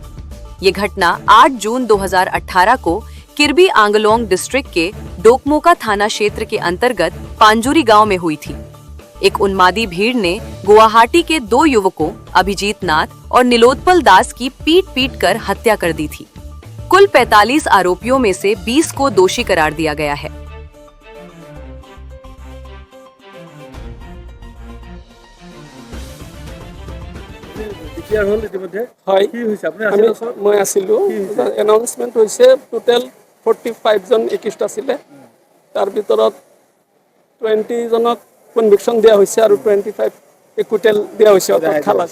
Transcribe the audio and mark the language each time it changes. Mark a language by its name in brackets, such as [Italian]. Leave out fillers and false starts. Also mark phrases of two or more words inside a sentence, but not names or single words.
[Hindi] ये घटना 8 जून 2018 को किरबी आंगलोंग डिस्ट्रिक्ट के डोकमोका थाना क्षेत्र के अंतर्गत पांजुरी गांव में हुई थी। एक उन्मादी भीड़ ने गुवाहाटी के 2 युवकों अभिजीत नाथ और नीलोत्पल दास की पीट कर हत्या कर दी थी। कुल 45 आरोपियों में से 20 को दोषी करार दिया गया है। [Assamese] এনাউন্সমেন্ট হৈছে টোটেল 45 জন একিউজড আছিলে, তাৰ ভিতৰত 20 জনক কনভিকশন দিয়া হৈছে আৰু 25 একুইটেল দিয়া হৈছে, অৰ্থাৎ খালাস।